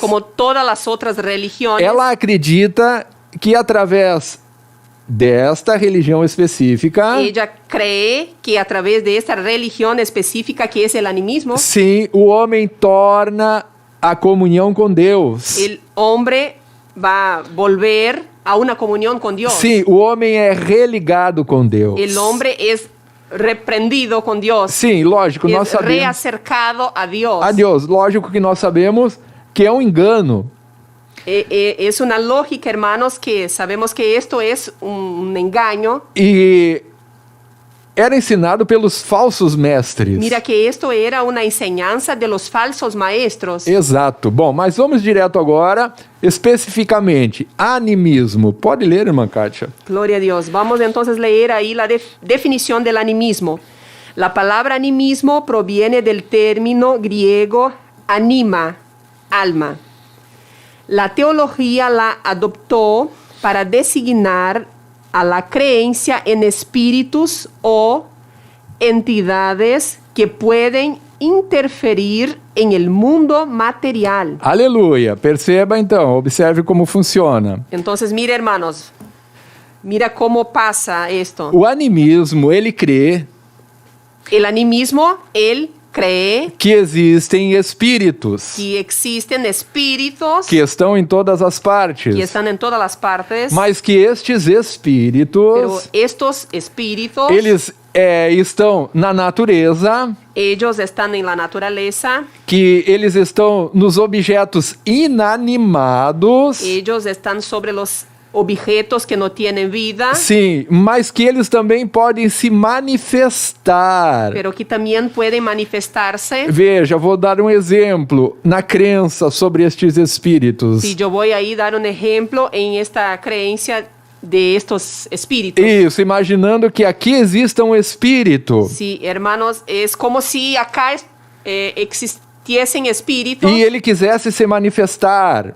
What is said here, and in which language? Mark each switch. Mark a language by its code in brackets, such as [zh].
[pt] como todas as outras religiões, ela acredita que através desta religião específica, [es] ella cree que a través de esta [pt] religião específica que é o animismo, sim, o homem torna a comunhão com Deus. [es] el hombre va a volver a una comunión con Dios. [pt] Sim, o homem é religado com Deus. [es] El hombre es reprendido con Dios. [pt] Sim, lógico, nós sabemos. [es] reacercado a Dios. [pt] A Deus, lógico que nós sabemos que é um engano. [es] Es una lógica, hermanos, que sabemos que esto es un engaño. [pt] E era ensinado pelos falsos mestres. [es] Mira que esto era una enseñanza de los falsos maestros. [pt] Exato. Bom, mas vamos direto agora, especificamente, animismo. Pode ler, irmã Kátia? [es] Gloria a Dios. Vamos entonces a leer ahí la definición del animismo. La palabra animismo proviene del término griego anima, alma. La teología la adoptó para designar a la creencia en espíritus o entidades que pueden interferir en el mundo material. [pt] Aleluia. Perceba então, observe como funciona. [es] Entonces, mira, hermanos, mira cómo pasa esto. [pt] O animismo, ele crê [es] El animismo, él cree [pt] que existem espíritos [es] que existen espíritus [pt] que estão em todas as partes, [es] que están en todas las partes, [pt] mas que estes [es] pero [pt] espíritos, [es] estos espíritus, [pt] eles estão na natureza, [es] ellos están en la naturaleza, [pt] que eles estão nos objetos inanimados, [es] ellos están sobre los objetos que no tienen vida, [pt] sim, mas que eles também podem se manifestar. [es] pero que también pueden manifestarse. [pt] Veja, vou dar um exemplo na crença sobre estes espíritos. [es] Si yo voy ahí a dar un ejemplo en esta creencia de estos espíritus. [pt] Isso, imaginando que aqui exista um espírito [es] Sí, hermanos, es como si acá existiesen espíritus [pt] e ele quisesse se manifestar.